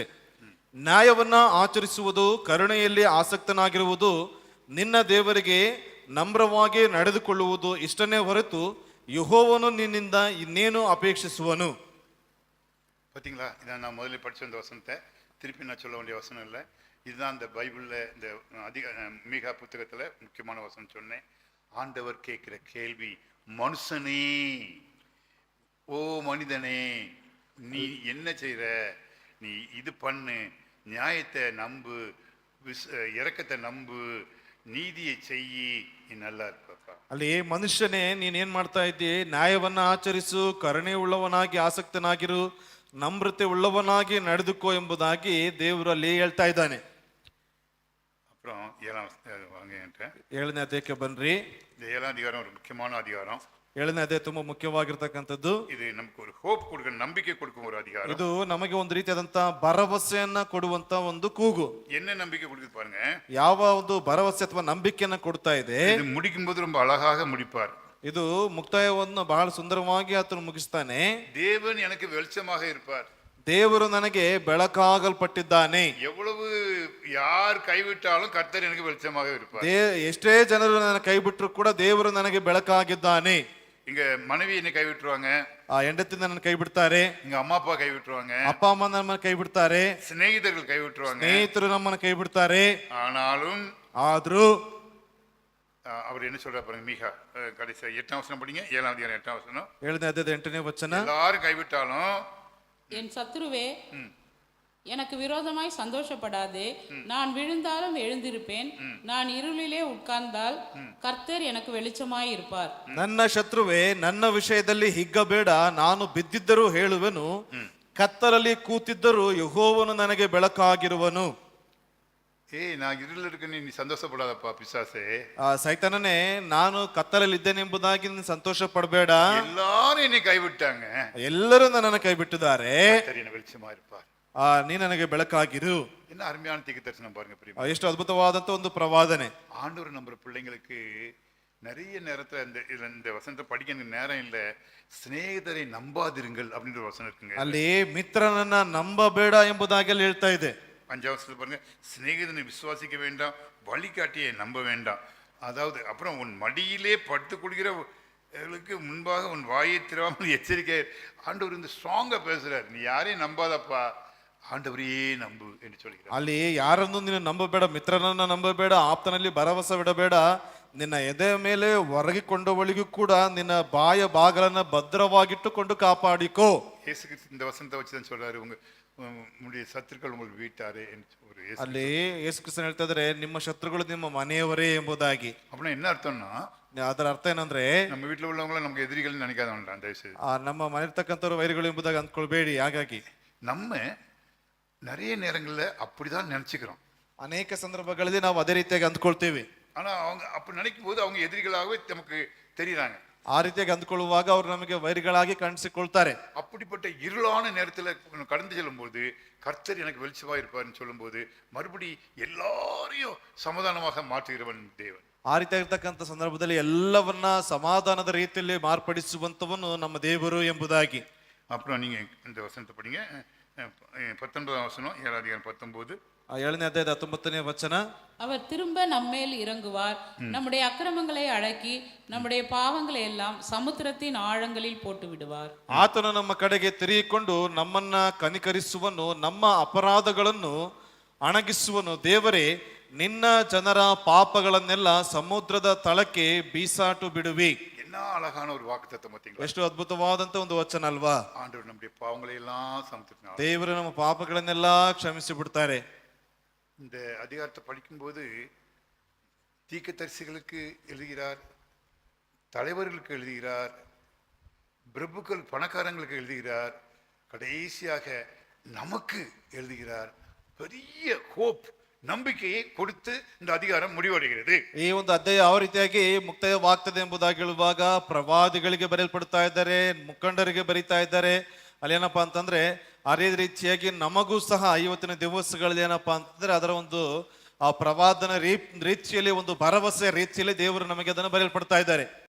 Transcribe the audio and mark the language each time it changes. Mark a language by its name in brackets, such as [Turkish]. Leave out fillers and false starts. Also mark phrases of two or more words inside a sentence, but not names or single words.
[Kannada] ನ್ಯಾಯವನ್ನ ಆಚರಿಸುವುದು, ಕರುಣೆಯಲ್ಲಿ ಆಸಕ್ತನಾಗಿರುವುದು, ನಿನ್ನ ದೇವರಿಗೆ ನಮ್ರವಾಗಿ ನಡೆದುಕೊಳ್ಳುವುದು ಇಷ್ಟನ್ನೇ ಹೊರತು ಯೆಹೋವನು ನಿನ್ನಿಂದ ಇನ್ನೇನು ಅಪೇಕ್ಷಿಸುವನು. [Tamil] பார்த்தீங்களா, இதான் நான் முதல்ல படிச்ச இந்த வசனத்தை திருப்பி நான் சொல்ல வேண்டிய வசனம் இல்லை. இதுதான் இந்த பைபிளில் இந்த மீகா புத்தகத்தில் முக்கியமான வசனம் சொன்னேன். ஆண்டவர் கேட்கிற கேள்வி, மனுஷனே, ஓ மனிதனே, நீ என்ன செய்கிற, நீ இது பண்ணு, நியாயத்தை நம்பு, இரக்கத்தை நம்பு, நீதியை செய்யி, நீ நல்லா இருப்பப்பா. [Kannada] ಅಲ್ಲಿ ಮನುಷ್ಯನೇ, ನೀನೇನ್ ಮಾಡ್ತಾ ಇದ್ದಿ? ನ್ಯಾಯವನ್ನ ಆಚರಿಸು, ಕರುಣೆ ಉಳ್ಳವನಾಗಿ ಆಸಕ್ತನಾಗಿರು, ನಮ್ರತೆ ಉಳ್ಳವನಾಗಿ ನಡೆದುಕೋ ಎಂಬುದಾಗಿ ದೇವರು ಅಲ್ಲಿ ಹೇಳ್ತಾ ಇದ್ದಾನೆ. [Tamil] அப்புறம் 7ஆம் வாங்க என்கிட்ட. [Kannada] 7ನೇ ಅಧ್ಯಾಯಕ್ಕೆ ಬನ್ರಿ. [Tamil] இந்த 7ஆம் அதிகாரம் ஒரு முக்கியமான அதிகாரம். [Kannada] 7ನೇ ಅಧ್ಯಾಯ ತುಂಬಾ ಮುಖ್ಯವಾಗಿರ್ತಕ್ಕಂಥದ್ದು. [Tamil] இது நமக்கு ஒரு ஹோப் கொடுக்க, நம்பிக்கை கொடுக்கும் ஒரு அதிகாரம். [Kannada] ಇದು ನಮಗೆ ಒಂದು ರೀತಿಯಾದಂತ ಭರವಸೆಯನ್ನ ಕೊಡುವಂತ ಒಂದು ಕೂಗು. [Tamil] என்ன நம்பிக்கை கொடுக்குது பாருங்க. [Kannada] ಯಾವ ಒಂದು ಭರವಸೆ ಅಥವಾ ನಂಬಿಕೆಯನ್ನ ಕೊಡ್ತಾ ಇದೆ. [Tamil] இது முடிக்கும் போது ரொம்ப அழகாக முடிப்பார். [Kannada] ಇದು ಮುಕ್ತಾಯವನ್ನು ಬಹಳ ಸುಂದರವಾಗಿ ಆತನು ಮುಗಿಸ್ತಾನೆ. [Tamil] தேவன் எனக்கு வெளிச்சமாக இருப்பார். [Kannada] ದೇವರು ನನಗೆ ಬೆಳಕಾಗಲ್ಪಟ್ಟಿದ್ದಾನೆ. [Tamil] எவ்வளவு யார் கைவிட்டாலும் கர்த்தர் எனக்கு வெளிச்சமாக இருப்பார். [Kannada] ಎಷ್ಟೇ ಜನರು ನನ್ನ ಕೈ ಬಿಟ್ಟರು ಕೂಡ ದೇವರು ನನಗೆ ಬೆಳಕಾಗಿದ್ದಾನೆ. [Tamil] இங்க மனைவி என்னை கைவிட்டுருவாங்க, [Kannada] ಹೆಂಡತಿ ನನ್ನ ಕೈ ಬಿಡ್ತಾರೆ, [Tamil] இங்க அம்மா அப்பா கைவிட்டுருவாங்க, [Kannada] ಅಪ್ಪ ಅಮ್ಮ ನಮ್ಮನ್ನ ಕೈ ಬಿಡ್ತಾರೆ, [Tamil] சிநேகிதர்கள் கைவிட்டுருவாங்க. [Kannada] ಸ್ನೇಹಿತರು ನಮ್ಮನ್ನ ಕೈ ಬಿಡ್ತಾರೆ. [Tamil] ஆனாலும் [Kannada] ಆದ್ರೂ [Tamil] அவர் என்ன சொல்றாரு பாருங்க. மீகா கடைசி 8ஆம் வசனம் படிங்க. 7ஆம் அதிகாரம் 8ஆம் வசனம். [Kannada] 7ನೇ ಅಧ್ಯಾಯದ 8ನೇ ವಚನ. [Tamil] எல்லாரும் கைவிட்டாலும் என் சத்துருவே, எனக்கு விரோதமாய் சந்தோஷப்படாதே. நான் விழுந்தாலும் எழுந்திருப்பேன். நான் இருளிலே உட்கார்ந்தால் கர்த்தர் எனக்கு வெளிச்சமாய் இருப்பார். [Kannada] ನನ್ನ ಶತ್ರುವೇ, ನನ್ನ ವಿಷಯದಲ್ಲಿ ಹಿಗ್ಗಬೇಡ. ನಾನು ಬಿದ್ದಿದ್ದರೂ ಹೇಳುವೆನು, ಕತ್ತಲಲ್ಲಿ ಕೂತಿದ್ದರೂ ಯೆಹೋವನು ನನಗೆ ಬೆಳಕಾಗಿರುವನು. [Tamil] நான் இருள் இருக்கேன்னு நீ சந்தோஷப்படாதப்பா பிசாசே. [Kannada] ಸೈತಾನನೇ, ನಾನು ಕತ್ತಲಲ್ಲಿದ್ದೇನೆ ಎಂಬುದಾಗಿ ನೀನು ಸಂತೋಷ ಪಡಬೇಡ. [Tamil] எல்லாரும் என்னை கைவிட்டாங்க, [Kannada] ಎಲ್ಲರೂ ನನ್ನನ್ನು ಕೈ ಬಿಟ್ಟಿದ್ದಾರೆ, [Tamil] கர்த்தர் எனக்கு வெளிச்சமா இருப்பார். [Kannada] ನೀ ನನಗೆ ಬೆಳಕಾಗಿರು. [Tamil] என்ன அருமையான தீர்க்க தரிசனம் பாருங்க பிரியமா. [Kannada] ಎಷ್ಟು ಅದ್ಭುತವಾದಂತ ಒಂದು ಪ್ರವಾದನೆ. [Tamil] ஆண்டவர் நம்புற பிள்ளைங்களுக்கு நிறைய நேரத்துல இந்த வசனத்தை படிக்க நேரம் இல்லை. சிநேகிதரை நம்பாதிருங்கள் அப்படின்ற வசனம் இருக்குங்க. [Kannada] ಅಲ್ಲಿ ಮಿತ್ರನನ್ನ ನಂಬಬೇಡ ಎಂಬುದಾಗಿ ಅಲ್ಲಿ ಹೇಳ್ತಾ ಇದೆ. [Tamil] 5ஆம் வசனத்துல பாருங்க, சிநேகிதனை விசுவாசிக்க வேண்டாம், வழிகாட்டியை நம்ப வேண்டாம். அதாவது அப்புறம் உன் மடியிலே படுத்துக் கொள்கிறவர்களுக்கு முன்பாக உன் வாயை திறவாமல் எச்சரிக்கை. ஆண்டவர் இந்த ஸ்ட்ராங்கா பேசுறாரு, நீ யாரையும் நம்பாதப்பா, ஆண்டவரையே நம்பு என்று சொல்கிறார். [Kannada] ಅಲ್ಲಿ ಯಾರನ್ನು ನೀನು ನಂಬಬೇಡ, ಮಿತ್ರನನ್ನ ನಂಬಬೇಡ, ಆಪ್ತನಲ್ಲಿ ಭರವಸೆ ಬಿಡಬೇಡ. ನಿನ್ನ ಎದೆ ಮೇಲೆ ಒರಗಿಕೊಂಡವಳಿಗೂ ಕೂಡ ನಿನ್ನ ಬಾಯ ಬಾಗಲನ್ನ ಭದ್ರವಾಗಿಟ್ಟುಕೊಂಡು ಕಾಪಾಡಿಕೋ. [Tamil] இயேசு கிறிஸ்து இந்த வசனத்தை வச்சுதான் சொல்றாரு, உங்களுடைய சத்துருக்கள் உங்கள் வீட்டாரே என்று. ஒரு [Kannada] ಅಲ್ಲಿ ಯೇಸು ಕ್ರಿಸ್ತನು ಹೇಳ್ತಾ ಇದ್ದಾರೆ, ನಿಮ್ಮ ಶತ್ರುಗಳು ನಿಮ್ಮ ಮನೆಯವರೇ ಎಂಬುದಾಗಿ. [Tamil] அப்படின்னா என்ன அர்த்தம்னா, [Kannada] ಅದರ ಅರ್ಥ ಏನಂದ್ರೆ, [Tamil] நம்ம வீட்டுல உள்ளவங்களும் நமக்கு எதிரிகள் நினைக்காத வேண்டாம் தயவுசெய்து. [Kannada] ನಮ್ಮ ಮನೆ ಇರ್ತಕ್ಕಂಥವ್ರು ವೈರಿಗಳು ಎಂಬುದಾಗಿ ಅಂದ್ಕೊಳ್ಬೇಡಿ. ಹಾಗಾಗಿ [Tamil] நம்ம நிறைய நேரங்கள்ல அப்படிதான் நினைச்சுக்கிறோம். [Kannada] ಅನೇಕ ಸಂದರ್ಭಗಳಲ್ಲಿ ನಾವು ಅದೇ ರೀತಿಯಾಗಿ ಅಂದ್ಕೊಳ್ತೇವೆ. [Tamil] ஆனா அவங்க அப்படி நினைக்கும் போது அவங்க எதிரிகளாகவே நமக்கு தெரியுறாங்க. [Kannada] ಆ ರೀತಿಯಾಗಿ ಅಂದ್ಕೊಳ್ಳುವಾಗ ಅವರು ನಮಗೆ ವೈರಿಗಳಾಗಿ ಕಾಣಿಸಿಕೊಳ್ತಾರೆ. [Tamil] அப்படிப்பட்ட இருளான நேரத்துல கடந்து செல்லும் போது கர்த்தர் எனக்கு வெளிச்சமா இருப்பார்னு சொல்லும் போது மறுபடி எல்லாரையும் சமாதானமாக மாற்றுகிறவன் தேவன். [Kannada] ಆ ರೀತಿಯಾಗಿರ್ತಕ್ಕಂಥ ಸಂದರ್ಭದಲ್ಲಿ ಎಲ್ಲವನ್ನ ಸಮಾಧಾನದ ರೀತಿಯಲ್ಲಿ ಮಾರ್ಪಡಿಸುವಂತವನು ನಮ್ಮ ದೇವರು ಎಂಬುದಾಗಿ. [Tamil] அப்புறம் நீங்க இந்த வசனத்தை படிங்க. 19ஆம் வசனம், 7ஆம் அதிகாரம் 19. [Kannada] 7ನೇ ಅಧ್ಯಾಯದ 19ನೇ ವಚನ. [Tamil] அவர் திரும்ப நம்மேல் இறங்குவார், நம்முடைய அக்கிரமங்களை அடக்கி நம்முடைய பாவங்களை எல்லாம் சமுத்திரத்தின் ஆழங்களில் போட்டு விடுவார். [Kannada] ಆತನು ನಮ್ಮ ಕಡೆಗೆ ತಿರುಗಿಕೊಂಡು ನಮ್ಮನ್ನ ಕನಿಕರಿಸುವನು, ನಮ್ಮ ಅಪರಾಧಗಳನ್ನು ಅಣಗಿಸುವನು. ದೇವರೇ, ನಿನ್ನ ಜನರ ಪಾಪಗಳನ್ನೆಲ್ಲ ಸಮುದ್ರದ ತಳಕ್ಕೆ ಬೀಸಾಟು ಬಿಡುವಿ. [Tamil] என்ன அழகான ஒரு வாக்குத்தத்தம் பார்த்தீங்களா? [Kannada] ಎಷ್ಟು ಅದ್ಭುತವಾದಂತ ಒಂದು ವಚನ ಅಲ್ವಾ? [Tamil] ஆண்டவர் நம்முடைய பாவங்களை எல்லாம் சமுத்திரத்தினால், [Kannada] ದೇವರು ನಮ್ಮ ಪಾಪಗಳನ್ನೆಲ್ಲ ಕ್ಷಮಿಸಿ ಬಿಡ್ತಾರೆ. [Tamil] இந்த அதிகாரத்தை படிக்கும்போது தீர்க்கதரிசிகளுக்கு எழுதுகிறார், தலைவர்களுக்கு எழுதுகிறார், பிரபுக்கள் பணக்காரங்களுக்கு எழுதுகிறார், கடைசியாக நமக்கு எழுதுகிறார். பெரிய ஹோப், ನಂಬಿಕೆயை கொடுத்து இந்த அதிகாரம் முடிவடைகிறது. [Kannada] ಈ ಒಂದು ಅಧ್ಯಾಯ ಯಾವ ರೀತಿಯಾಗಿ ಮುಕ್ತಾಯವಾಗ್ತದೆ ಎಂಬುದಾಗಿ ಹೇಳುವಾಗ ಪ್ರವಾದಿಗಳಿಗೆ ಬರೆಯಲ್ಪಡ್ತಾ ಇದ್ದಾರೆ, ಮುಖಂಡರಿಗೆ ಬರೀತಾ ಇದ್ದಾರೆ. ಅಲ್ಲೇನಪ್ಪಾ ಅಂತಂದ್ರೆ ಅದೇ ರೀತಿಯಾಗಿ ನಮಗೂ ಸಹ ಇವತ್ತಿನ ದಿವಸಗಳಲ್ಲಿ ಏನಪ್ಪಾ ಅಂತಂದ್ರೆ ಅದರ ಒಂದು ಆ ಪ್ರವಾದನ ರೀತಿಯಲ್ಲಿ ಒಂದು ಭರವಸೆ ರೀತಿಯಲ್ಲಿ ದೇವರು ನಮಗೆ ಅದನ್ನು ಬರೆಯಲ್ಪಡ್ತಾ ಇದ್ದಾರೆ.